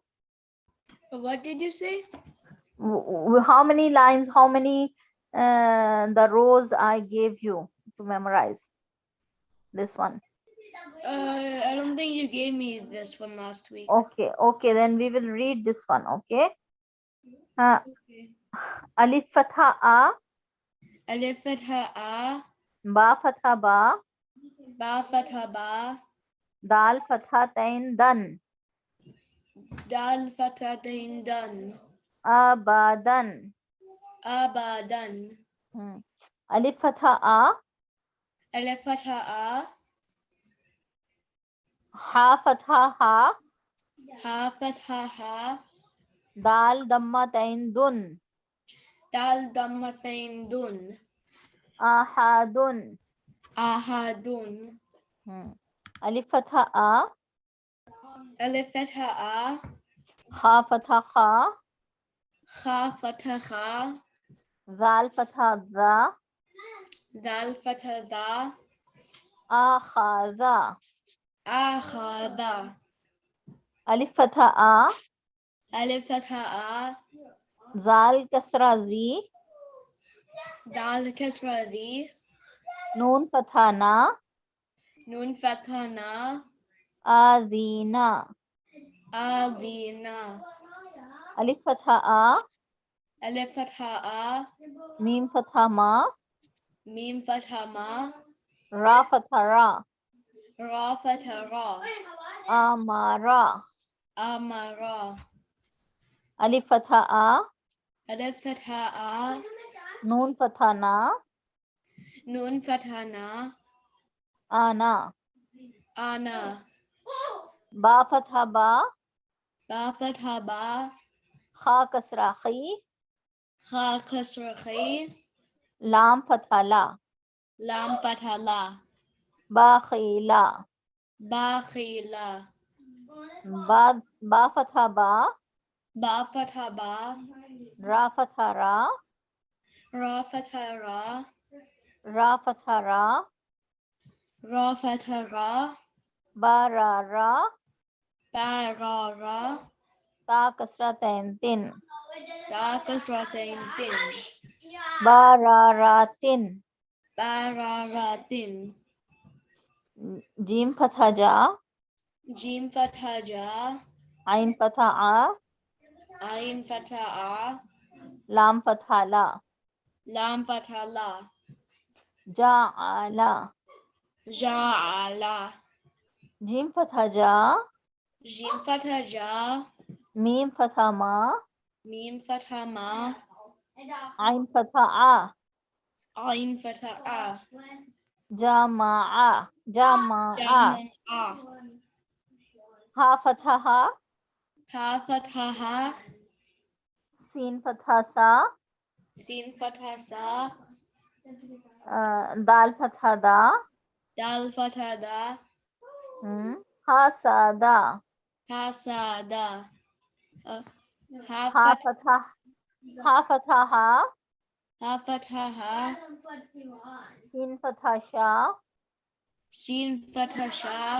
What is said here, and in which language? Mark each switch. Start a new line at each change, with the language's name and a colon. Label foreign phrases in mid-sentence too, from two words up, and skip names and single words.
English: What did you say? How many lines, how many the rows I gave you to memorize this one? I don't think you gave me this one last week. Okay, then we will read this one. Okay, Okay.
Arabic: ألف فتحة أَ, ألف فتحة أَ, باء فتحة بَ, باء فتحة بَ, دال فتحتين دًا, دال فتحتين دًا, abadan. abadan. ألف فتحة أَ, ألف فتحة أَ, حاء فتحة حَ, حاء فتحة حَ, دال ضمتين دٌ, دال ضمتين دٌ, ahadun. ahadun. ألف فتحة أَ, ألف فتحة أَ, حاء فتحة خَ, خاء فتحة خَ, ذال فتحة ذَ, دال فتحة دَ, akhadha. akhada. ألف فتحة أَ, ألف فتحة أَ, ذال كسرة ذِ, دال كسرة دِ, نون فتحة نَ, نون فتحة نَ, azina. adina. ألف فتحة أَ, ألف فتحة أَ, ميم فتحة مَ, ميم فتحة مَ, راء فتحة رَ, راء فتحة رَ, amara. amara. ألف فتحة أَ, ألف فتحة أَ, نون فتحة نَ, نون فتحة نَ, ana. ana. باء فتحة بَ, باء فتحة بَ, خاء كسرة خِ, خاء كسرة خِ, لام فتحة لَ, لام فتحة لَ, بَ خِلَ. بَ خِلَ. باء فتحة بَ, باء فتحة بَ, راء فتحة رَ, راء فتحة رَ, راء فتحة رَ, راء فتحة رَ, بَ رَ رَ, بَ رَ رَ, تاء كسرتين تٍ, دال كسرتين تٍ, بَ رَ رَ تٍ. بَ رَ رَ تٍ. جيم فتحة جَ, جيم فتحة جَ, عين فتحة عَ, عين فتحة عَ, لام فتحة لَ, لام فتحة لَ, ja'ala. ja'ala. جيم فتحة جَ, جيم فتحة جَ, ميم فتحة مَ, ميم فتحة مَ, عين فتحة عَ, عين فتحة عَ, جَمَعَ، جَمَعَ. jama'a. حاء فتحة حَ, حاء فتحة حَ, سين فتحة سَ, سين فتحة سَ, دال فتحة دَ, دال فتحة دَ, حَ سَ دَ. حَ سَ دَ. حاء Ha fatha فتحة حَ, حاء فتحة حَ, سين فتحة شَ, سين فتحة شَ,